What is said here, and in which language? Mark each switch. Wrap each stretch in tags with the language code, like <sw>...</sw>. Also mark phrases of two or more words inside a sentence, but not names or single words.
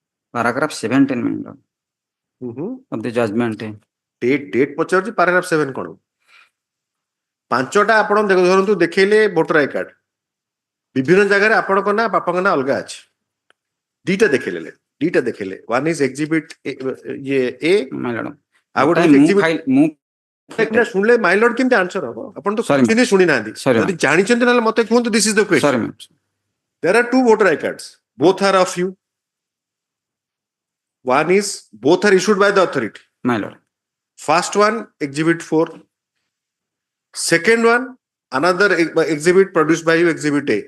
<en>Paragraph 17, my lord, of the judgment.</en> <or>Date ପଚାରୁଛି paragraph 7 କଣ? ପାଞ୍ଚଟା ଆପଣ ଧରନ୍ତୁ ଦେଖେଇଲେ</or> <en>voter I card,</en> <or>ବିଭିନ୍ନ ଜାଗାରେ ଆପଣଙ୍କ ନା ବାପାଙ୍କ ନା ଅଲଗା ଅଛି, ଦିଟା ଦେଖେଇଲେ,</or> <en>one is exhibit A, My lord,</en> <or>ଆଉ ଗୋଟେ ମୁଁ</or> <en>exhibit</en> <or>ମୁଁ ଶୁଣିଲେ</or> <en>my lord</en> <or>କେମିତି ଆନ୍ସର ହବ? ଆପଣ ତ କିଛି ହିଁ ଶୁଣି ନାହାନ୍ତି, ଯଦି ଜାଣିଛନ୍ତି ନହେଲେ ମତେ କୁହନ୍ତୁ,</or> <en>this is the question. There are two voter I cards, both are of you. One is, both are issued by the authority. My lord. First one, exhibit 4. Second one, another exhibit produced by you, exhibit A.</en>